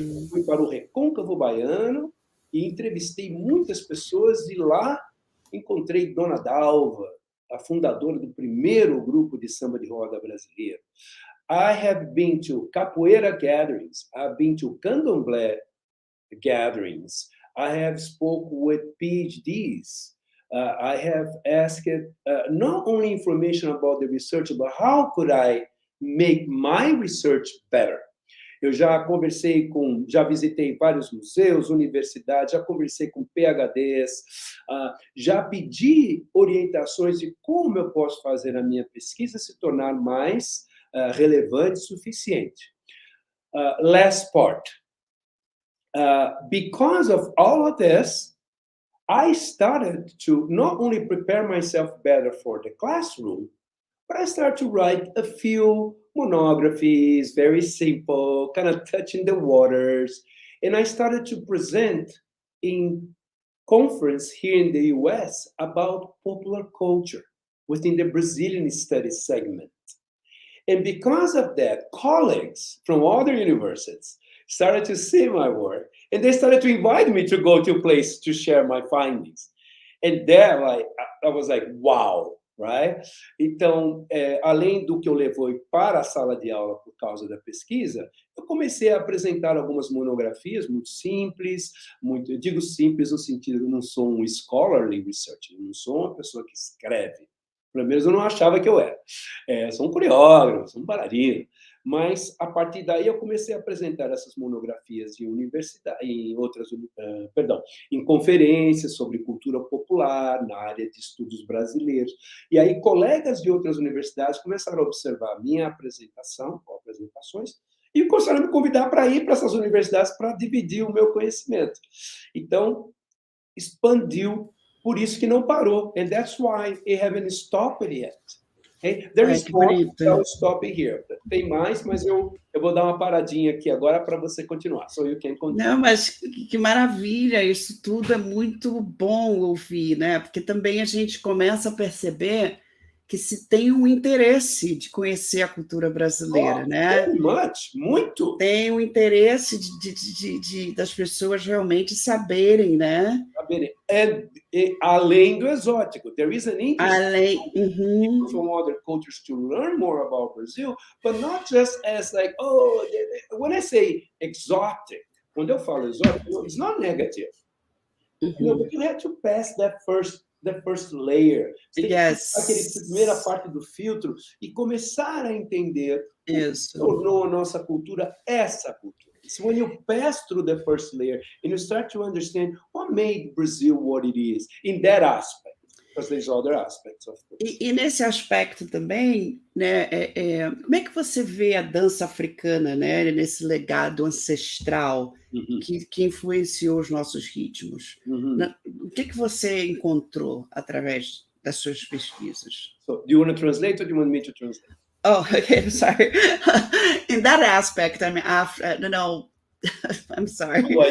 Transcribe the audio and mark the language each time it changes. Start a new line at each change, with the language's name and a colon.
Portuguese: Fui para o Recôncavo Baiano e entrevistei muitas pessoas e lá encontrei Dona Dalva, a fundadora do primeiro grupo de samba de roda brasileiro.
English: I have been to capoeira gatherings. I've been to candomblé gatherings. I have spoken with PhDs. I have asked not only information about the research, but how could I make my research better?
Portuguese: Eu já visitei vários museus, universidades, já conversei com PhDs, já pedi orientações de como eu posso fazer a minha pesquisa se tornar mais relevante e suficiente.
English: Last part. Because of all of this, I started to not only prepare myself better for the classroom, but I started to write a few monographies, very simple, kind of touching the waters. And I started to present in conference here in the US about popular culture within the Brazilian studies segment. And because of that, colleagues from other universities started to see my work, and they started to invite me to go to a place to share my findings. And there, I was like, wow, right?
Portuguese: Então, além do que eu levei para a sala de aula por causa da pesquisa, eu comecei a apresentar algumas monografias muito simples, eu digo simples no sentido que eu não sou um
English: scholarly researcher,
Portuguese: eu não sou uma pessoa que escreve. Pelo menos eu não achava que eu era. Sou um coreógrafo, sou um bailarino. Mas, a partir daí, eu comecei a apresentar essas monografias em universidade, em conferências sobre cultura popular, na área de estudos brasileiros. E aí, colegas de outras universidades começaram a observar a minha apresentação, ou apresentações, e começaram a me convidar para ir para essas universidades para dividir o meu conhecimento. Então, expandiu, por isso que não parou.
English: And that's why it haven't stopped yet. Okay? There is
Portuguese: Que
English: more,
Portuguese: bonito.
English: I'll stop here.
Portuguese: Tem mais, mas eu vou dar uma paradinha aqui agora para você continuar.
English: So you can continue.
Portuguese: Não, mas que maravilha, isso tudo é muito bom ouvir, né? Porque também a gente começa a perceber que se tem um interesse de conhecer a cultura brasileira, né?
English: Very much,
Portuguese: muito. Tem um interesse das pessoas realmente saberem, né? Além do exótico,
English: there is an interest
Portuguese: Além,
English: from other cultures to learn more about Brazil, but not just as like, oh, when I say exotic,
Portuguese: quando eu falo exótico,
English: it's not negative. No, but you have to pass that first layer.
Portuguese: Você tem que passar aquela primeira parte do filtro e começar a entender o que tornou a nossa cultura essa cultura.
English: So when you pass through the first layer and you start to understand what made Brazil what it is in that aspect, because there's other aspects, of course.
Portuguese: E nesse aspecto também, né, como é que você vê a dança africana, né, nesse legado ancestral que influenciou os nossos ritmos? O que você encontrou através das suas pesquisas?
English: So, do you want to translate or do you want me to translate? Oh, okay, sorry. In that aspect, I mean, no, I'm sorry.